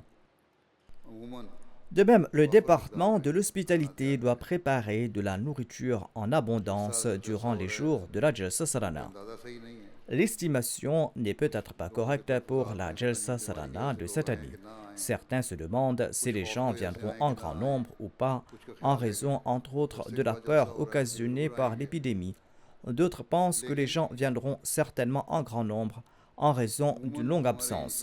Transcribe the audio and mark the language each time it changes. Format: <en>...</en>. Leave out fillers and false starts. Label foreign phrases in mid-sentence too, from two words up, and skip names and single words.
<ur>अमूमन</ur> <fr>De même, le département de l'hospitalité doit préparer de la nourriture en abondance durant les jours de la Jalsa Salana.</fr> <ur>اندازہ صحیح نہیں ہے</ur> <fr>L'estimation n'est peut-être pas correcte pour la Jalsa Salana de cette année. Certains se demandent si les gens viendront en grand nombre ou pas, en raison entre autres de la peur occasionnée par l'épidémie. D'autres pensent que les gens viendront certainement en grand nombre en raison d'une longue absence.</fr>